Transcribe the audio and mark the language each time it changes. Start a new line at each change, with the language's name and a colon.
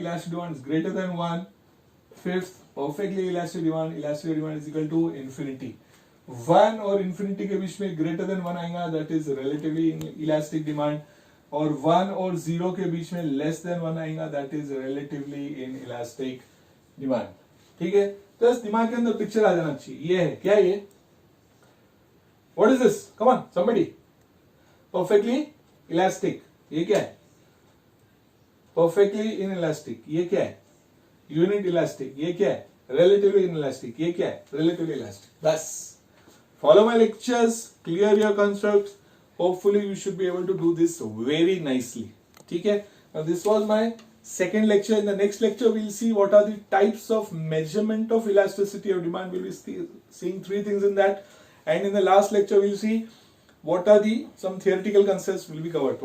English: Elastic demand is greater than 1. Fifth, perfectly elastic demand. Elastic demand is equal to infinity. 1
Hindi: और infinity के बीच में
English: greater than 1 आएगा, that is relatively elastic demand.
Hindi: और 1 और 0 के बीच में
English: less than 1 आएगा, that is relatively inelastic demand.
Hindi: ठीक है, तो इस दिमाग के अंदर पिक्चर आ जाना चाहिए. ये है क्या?
English: ये what is this? Come on, somebody.
Hindi: Perfectly elastic, ये क्या है? Perfectly inelastic, ये क्या है? Unit elastic, ये क्या है? Relatively inelastic, ये क्या है?
English: Relatively elastic. बस follow my lectures, clear your constructs. Hopefully you should be able to do this very nicely. ठीक है, now this was my second lecture. In the next lecture we'll see what are the types of measurement of elasticity of demand. We'll be seeing 3 things in that, and in the last lecture we'll see what are the some theoretical concepts will be covered.